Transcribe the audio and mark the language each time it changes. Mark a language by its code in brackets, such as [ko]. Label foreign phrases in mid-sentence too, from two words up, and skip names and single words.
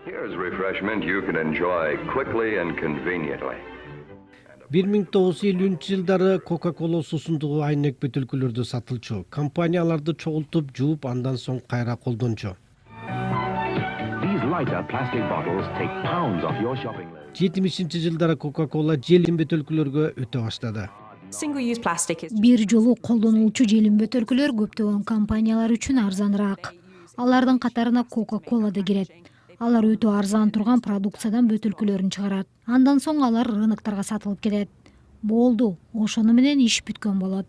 [en] Here's refreshment you can enjoy quickly and conveniently. [ky] 1950-жылдары Coca-Cola суусундугу айнек бөтөлкөлөрдү сатылчу. Компания аларды чогултуп, жууп, андан соң кайра колдончу. [en] These lighter plastic bottles take pounds off your shopping list. [ky] 70-жылдары Coca-Cola желим бөтөлкөлөргө өтө баштады. [en] Single-use plastic is [ky] Бир жолу колдонулчу желим бөтөлкөлөр көптөгөн компаниялар үчүн арзаныраак. Алардын катарына Coca-Cola да кирет. Алар өтө арзан турган продукциядан бөтөлкөлөрүн чыгарат. Андан соң алар рыноктарга сатылып кетет. Болду, ошону менен иш бүткөн болот.